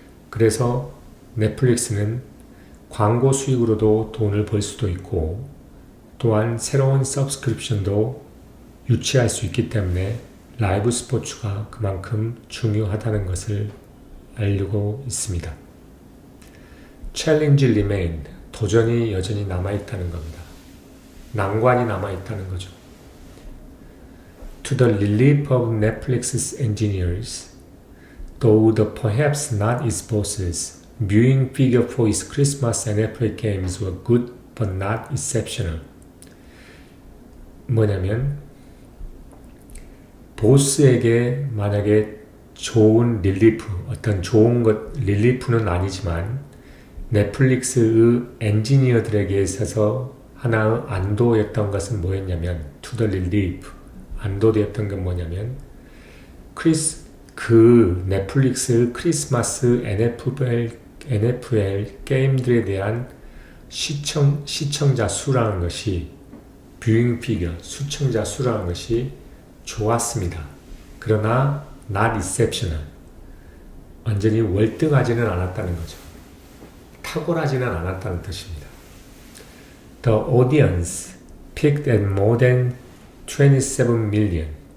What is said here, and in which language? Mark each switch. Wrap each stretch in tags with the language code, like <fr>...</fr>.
<ko>그래서 넷플릭스는 광고 수익으로도 돈을 벌 수도 있고 또한 새로운 서브스크립션도 유치할 수 있기 때문에 라이브 스포츠가 그만큼 중요하다는 것을 알고 있습니다.</ko> <en>Challenge remained.</en> <ko>도전이 여전히 남아있다는 겁니다. 난관이 남아있다는 거죠.</ko> <en>To the relief of Netflix's engineers, though the perhaps not its bosses, viewing figure for its Christmas NFL games were good but not exceptional.</en> <ko>뭐냐면 보스에게 만약에 좋은 릴리프, 어떤 좋은 것, 릴리프는 아니지만 넷플릭스의 엔지니어들에게 있어서 하나의 안도였던 것은 뭐였냐면</ko> <en>to the relief,</en> <ko>안도되었던 건 뭐냐면 그 넷플릭스 크리스마스 NFL 게임들에 대한 시청자 수라는 것이 뷰잉 피겨, 시청자 수라는 것이 좋았습니다. 그러나</ko> <en>not exceptional,</en> <ko>완전히 월등하지는 않았다는 거죠. 탁월하지는 않았다는 뜻입니다.</ko> <en>The audience peaked at more than 27 million.</en>